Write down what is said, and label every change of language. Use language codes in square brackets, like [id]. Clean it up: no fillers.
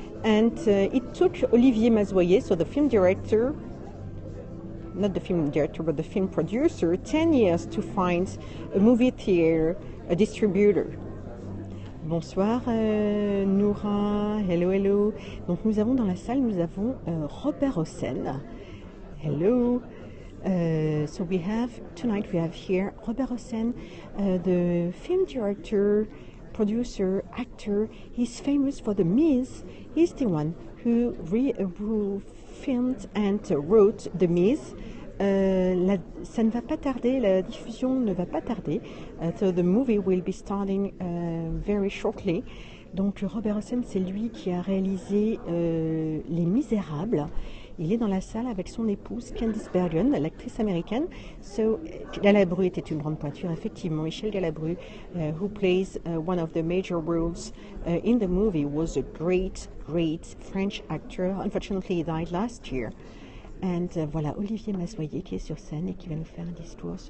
[en] And it took Olivier Mazoyer, so the film director, not the film director, but the film producer, 10 years to find a movie theater, a distributor. Bonsoir Noura, hello, hello. [fr] Donc nous avons dans la salle, nous avons Robert Hossein. [en] Hello. So tonight we have here Robert Hossein, the film director, producer, actor. He's famous for The Miz. He's the one who filmed and wrote The Miz. [fr] Ça ne va pas tarder, la diffusion ne va pas tarder. [en] So the movie will be starting very shortly. [fr] Donc Robert Hossein, c'est lui qui a réalisé Les Misérables. Il est dans la salle avec son épouse Candice Bergen, l'actrice américaine. So, Galabru était une grande pointure, effectivement. [en] Michel Galabru, who plays one of the major roles in the movie, was a great French actor. Unfortunately, he died last year. [fr] And voilà, Olivier Mazoyer qui est sur scène et qui va nous faire un discours.